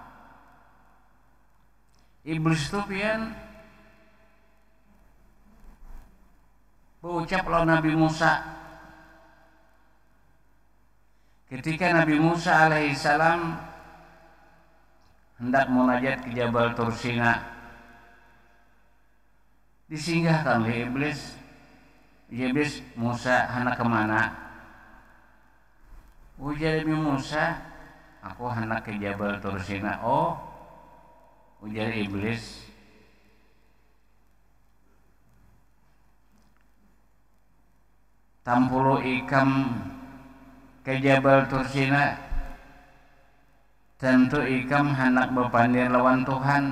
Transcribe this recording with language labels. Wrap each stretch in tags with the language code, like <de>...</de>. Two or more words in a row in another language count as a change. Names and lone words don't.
<bjn>Iblis itu pian berucap lawan Nabi Musa.</bjn> <id>Ketika Nabi Musa alaihissalam hendak munajat ke Jabal Tursina, disinggahkan oleh iblis.</id> <bjn>Iblis, Musa hendak kemana? Ujar Nabi Musa, aku hendak ke Jabal Tursina. Oh, ujar iblis, tampulu ikam ke Jabal Tursina, tentu ikam hendak berpandir lawan Tuhan.</bjn>